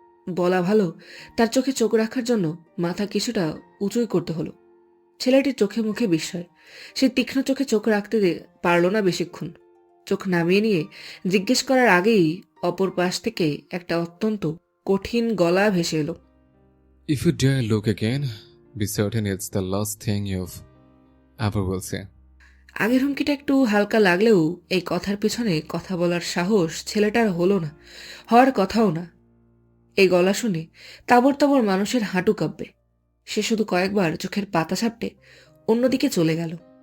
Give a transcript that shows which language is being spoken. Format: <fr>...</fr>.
<bn>বলা ভালো, তার চোখে চোখ রাখার জন্য মাথা কিছুটা উঁচুই করতে হলো। ছেলেটির চোখে মুখে বিস্ময়। সে তীক্ষ্ণ চোখে চোখ রাখতে পারল না বেশিক্ষণ। চোখ নামিয়ে নিয়ে জিজ্ঞেস করার আগেই অপর পাশ থেকে একটা অত্যন্ত কঠিন গলা ভেসে এলো।</bn> <en>If you dare look again, be certain it's the last thing you've ever will say.</en> <bn>আগের হুমকিটা একটু হালকা লাগলেও এই কথার পেছনে কথা বলার সাহস ছেলেটার হলো না, হওয়ার কথাও না। এই গলা শুনে তাবর তাবর মানুষের হাঁটু কাঁপবে। সে শুধু কয়েকবার চোখের পাতা ঝাপটে অন্যদিকে চলে গেল।</bn>